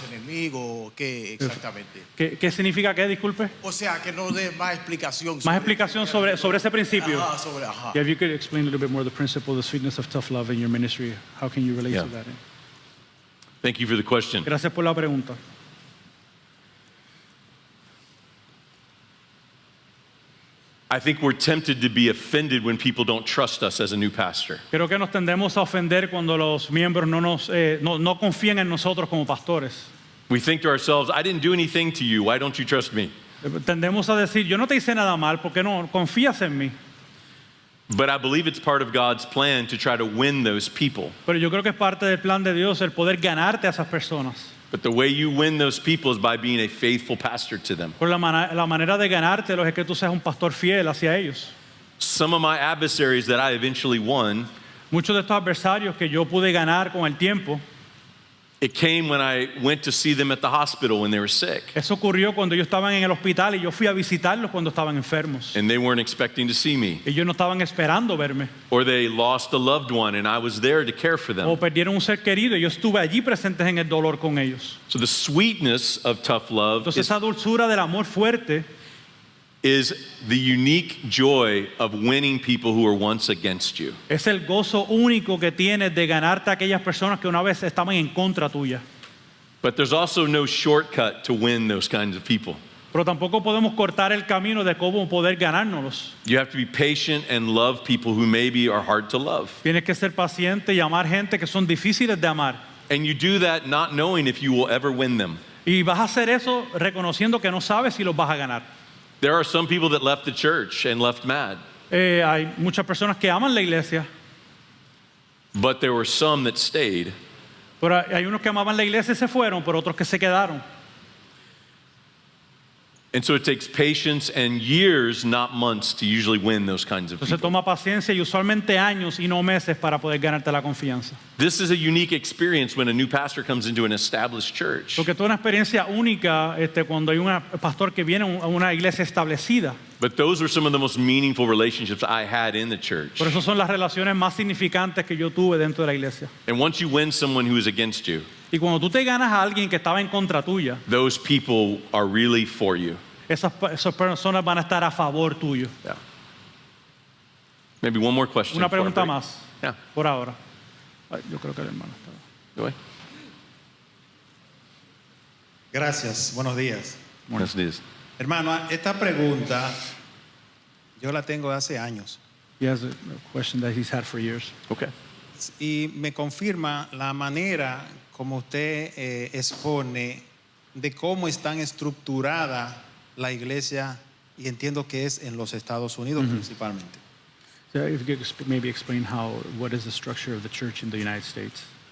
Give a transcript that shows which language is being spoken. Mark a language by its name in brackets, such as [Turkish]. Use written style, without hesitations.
[Spanish] Enemigo, ¿qué exactamente? ¿Qué significa qué? Disculpe. O sea, que no dé más explicación. Más explicación sobre ese principio. Ajá. [English] Yeah, if you could explain a little bit more the principle, the sweetness of tough love in your ministry, how can you relate to that? Thank you for the question. [Spanish] Gracias por la pregunta. [English] I think we're tempted to be offended when people don't trust us as a new pastor. [Spanish] Creo que nos tendemos a ofender cuando los miembros no confían en nosotros como pastores. [English] We think to ourselves, I didn't do anything to you. Why don't you trust me? [Spanish] Tendemos a decir, yo no te hice nada mal, ¿por qué no confías en mí? [English] But I believe it's part of God's plan to try to win those people. [Spanish] Pero yo creo que es parte del plan de Dios el poder ganarte a esas personas. [English] But the way you win those people is by being a faithful pastor to them. [Spanish] Pero la manera de ganártelos es que tú seas un pastor fiel hacia ellos. [English] Some of my adversaries that I eventually won, [Spanish] Muchos de estos adversarios que yo pude ganar con el tiempo, [English] it came when I went to see them at the hospital when they were sick. [Spanish] eso ocurrió cuando ellos estaban en el hospital y yo fui a visitarlos cuando estaban enfermos. [English] And they weren't expecting to see me. [Spanish] Ellos no estaban esperando verme. [English] Or they lost a loved one and I was there to care for [Spanish] O [English] them. [Spanish] perdieron un ser querido y yo estuve allí presentes en el dolor con ellos. [English] So the sweetness of tough love [Spanish] Entonces esa dulzura del amor fuerte [English] is the unique joy of winning people who were once against you. [Spanish] es el gozo único que tienes de ganarte a aquellas personas que una vez estaban en contra tuya. [English] But there's also no shortcut to win those kinds of people. [Spanish] Pero tampoco podemos cortar el camino de cómo poder ganárnoslos. [English] You have to be patient and love people who maybe are hard to love. [Spanish] Tienes que ser paciente y amar gente que son difíciles de amar. [English] And you do that not knowing if you will ever win them. [Spanish] Y vas a hacer eso reconociendo que no sabes si los vas a ganar. [English] There are some people that left the church and left mad, [Spanish] Hay muchas personas que aman la iglesia, [English] but there were some that stayed. [Spanish] pero hay unos que amaban la iglesia y se fueron, pero otros que se quedaron. [English] And so it takes patience and years, not months, to usually win those kinds of [Spanish] Entonces toma paciencia y usualmente años y no meses para poder ganarte la confianza. [English] This is a unique experience when a new pastor comes into an established church. [Spanish] Porque es una experiencia única cuando hay un pastor que viene a una iglesia establecida. [English] But those were some of the most meaningful relationships I had in the church. [Spanish] Por eso son las relaciones más significantes que yo tuve dentro de la iglesia. [English] And once you win someone who is against you, [Spanish] Y cuando tú te ganas a alguien que estaba en contra tuya, [English] those people are really for you. [Spanish] esas personas van a estar a favor tuyo. [English] Yeah. Maybe one more question. [Spanish] Una [English] before I [Spanish] pregunta [English] break. [Spanish] más, [English] Yeah. [Spanish] por ahora. Ay, yo creo que el hermano estaba. [English] Go ahead. [Spanish] Gracias, buenos días. Buenos días. Hermano, esta pregunta yo la tengo hace años [English] He has a question that he's had for years. Okay. [Spanish] y me confirma la manera como usted expone de cómo están estructurada la iglesia y entiendo que es en los Estados Unidos principalmente. [English] So if you could maybe explain what is the structure of the church in the United States?